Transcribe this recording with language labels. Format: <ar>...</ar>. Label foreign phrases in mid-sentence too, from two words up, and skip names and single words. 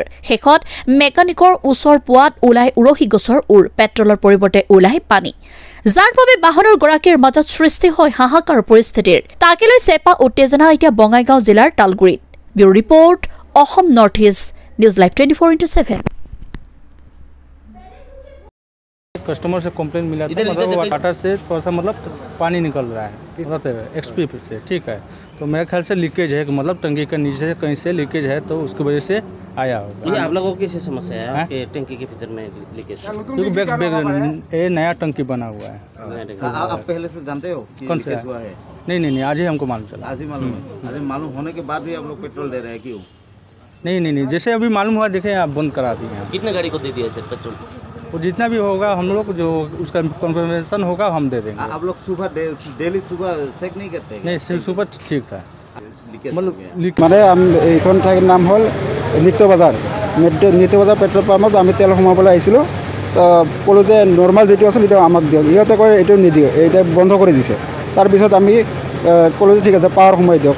<as>শেষত মেকানিকৰ ওচৰ পোৱাত ওলাই উৰহি গছৰ পেট্ৰলৰ পৰিৱৰ্তে ওলাই পানী, যাৰ বাবে বাহনৰ গৰাকীৰ মাজত সৃষ্টি হয় হাহাকাৰ পৰিস্থিতিৰ। তাকে লৈ চেপা উত্তেজনা এতিয়া বঙাইগাঁও জিলাৰ তালগুৰিত।</as> <en>bureau report,</en> <as>অসম নৰ্থ ইষ্ট নিউজ লাইভ 24/7।</as> <hi>कस्टमर से कंप्लेंट मिला था मतलब वाटर से थोड़ा सा मतलब पानी निकल रहा है एक्सपी से, ठीक है। तो मेरे ख्याल से लीकेज है, मतलब टंकी के नीचे से कहीं से लीकेज है, तो उसकी वजह से आया होगा। ये आप लोगों की कैसी समस्या है कि टंकी के भीतर में लीकेज? क्योंकि ये नया टंकी बना हुआ है। आप पहले से जानते हो कौन सा हुआ है? नहीं, आज ही हमको मालूम चला। आज ही मालूम है? आज मालूम होने के बाद भी आप लोग पेट्रोल दे रहे हैं क्यों? नहीं, जैसे अभी मालूम हुआ देखे आप बंद करा दिए हैं। कितने गाड़ी को दे दिया सर पेट्रोल? वो जितना भी होगा हम लोग जो उसका कन्फर्मेशन होगा हम दे देंगे। आप लोग सुबह डेली सुबह चेक नहीं करते? नहीं, सुबह ठीक था।</hi> <as>মানে এইখন ঠাইৰ নাম হ'ল নিত্য বজাৰ পেট্ৰল পাম্পত আমি তেল সোমাবলৈ আহিছিলোঁ। তো ক'লোঁ যে নৰ্মেল যিটো আছিল সেইটো আমাক দিয়ক। ইহঁতে কয় এইটো নিদিয়ে, এইটো বন্ধ কৰি দিছে। তাৰপিছত আমি ক'লোঁ যে ঠিক আছে পাৱাৰ সোমাই দিয়ক।</as>